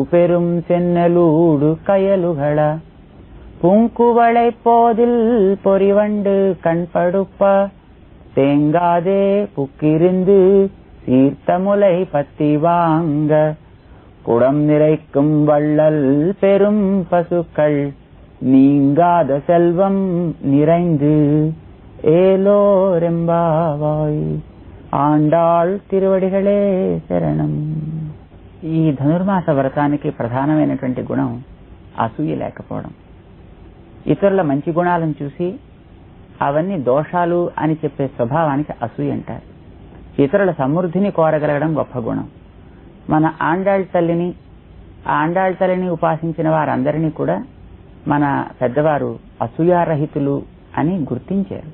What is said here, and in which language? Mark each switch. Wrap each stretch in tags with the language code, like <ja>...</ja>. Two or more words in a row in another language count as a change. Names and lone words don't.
<ta>பெரும் சென்னலூடு கயலுகள பூங்குவளை போதில் பொறிவண்டு கண்படுப்ப தேங்காதே புக்கிருந்து சீர்த்தமுலை பத்தி வாங்க குடம் நிறைக்கும் வள்ளல் பெரும் பசுக்கள் நீங்காத செல்வம் நிறைந்து ఏలోరెంబావాయ్.</ta> <te>ఆండాళ్ తిరువడిగళే శరణం. ఈ ధనుర్మాస వ్రతానికి ప్రధానమైనటువంటి గుణం అసూయ లేకపోవడం. ఇతరుల మంచి గుణాలను చూసి అవన్నీ దోషాలు అని చెప్పే స్వభావానికి అసూయ అంటారు. ఇతరుల సమృద్ధిని కోరగలగడం గొప్ప గుణం. మన ఆండాళ్ తల్లిని ఉపాసించిన వారందరినీ కూడా మన పెద్దవారు అసూయారహితులు అని గుర్తించారు.</te>